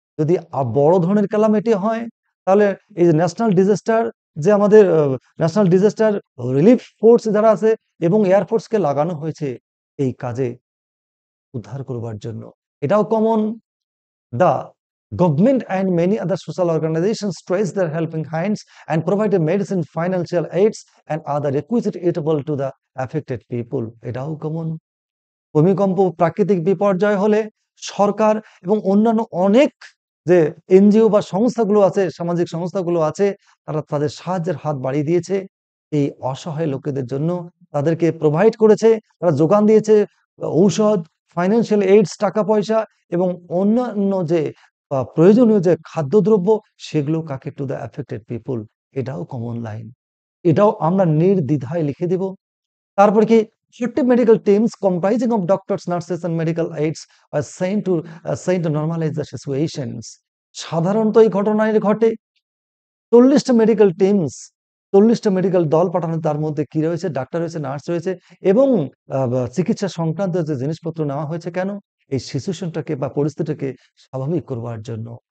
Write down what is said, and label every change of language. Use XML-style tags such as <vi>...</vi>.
<bn>যদি বড় ধরনের ক্যালামিটি হয় তাহলে এই যে ন্যাশনাল ডিজাস্টার, যে আমাদের ন্যাশনাল ডিজাস্টার রিলিফ ফোর্স যারা আছে এবং এয়ার ফোর্সকে লাগানো হয়েছে এই কাজে উদ্ধার করবার জন্য। এটাও common.</bn> <en>The government and many other social organizations stretch their helping hands and provide medicine, financial aids, and other requisite eatable to the affected people.</en> <bn>এটাও কমন। ভূমিকম্প, প্রাকৃতিক বিপর্যয় হলে সরকার এবং অন্যান্য অনেক যে এনজিও বা সংস্থাগুলো আছে, সামাজিক সংস্থাগুলো আছে, তারা তাদের সাহায্যের হাত বাড়িয়ে দিয়েছে এই অসহায় লোকেদের জন্য। তাদেরকে প্রোভাইড করেছে, তারা যোগান দিয়েছে ঔষধ, ফাইন্যান্সিয়াল এইডস, টাকা পয়সা এবং অন্যান্য যে প্রয়োজনীয় যে খাদ্যদ্রব্য, সেগুলো কাকে,</bn> <en>To the affected people.</en> <bn>এটাও কমন লাইন। এটাও আমরা নির্দ্বিধায় লিখে দিব। তারপর কি,</bn> <en>40 medical teams comprising of doctors, nurses and medical aides are sent to normalize the situations.</en> <bn>সাধারণত এই ঘটনায় ঘটে 40টা মেডিকেল টিমস, 40টা মেডিকেল দল পাঠানো, তার মধ্যে কি রয়েছে, ডাক্তার রয়েছে, নার্স রয়েছে এবং চিকিৎসা সংক্রান্ত যে জিনিসপত্র নেওয়া হয়েছে কেন, এই সিচুয়েশনটাকে বা পরিস্থিতিটাকে স্বাভাবিক করবার জন্য।</bn>